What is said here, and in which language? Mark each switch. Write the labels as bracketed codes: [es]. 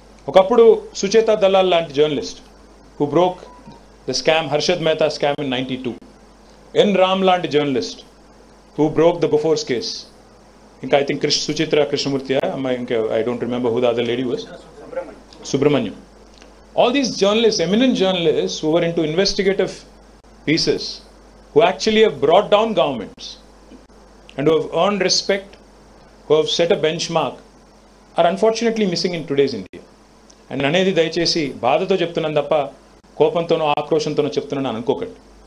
[te] ఒకప్పుడు [en] Sucheta Dalal [te] లాంటి [en] Journalist who broke the scam, Harshad Mehta scam in 92. N Ram [te] లాంటి [en] Journalist who broke the Bofors case. [te] ఇంకా [en] I think Suchitra Krishnamurthy, ఇంకా I don't remember who the other lady was, Subramaniam. All these journalists, eminent journalists who were into investigative pieces, who actually have brought down governments and who have earned respect, who have set a benchmark, are unfortunately missing in today's India. And [te] అనేది దయచేసి బాధతో చెప్తున్నాను తప్ప కోపంతోనో ఆక్రోషంతోనో చెప్తున్నాను అనుకోకండి.